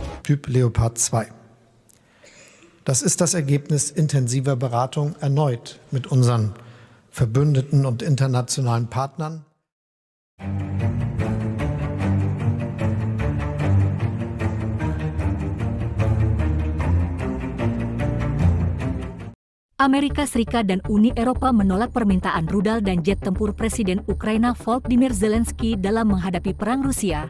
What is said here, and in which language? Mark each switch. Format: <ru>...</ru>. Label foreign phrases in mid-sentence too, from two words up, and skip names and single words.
<de>Typ Leopard 2. Das ist das Ergebnis intensiver Beratung erneut mit unseren Verbündeten und internationalen Partnern.</de> <id>Amerika Serikat dan Uni Eropa menolak permintaan rudal dan jet tempur Presiden Ukraina Volodymyr Zelensky dalam menghadapi perang Rusia.</id>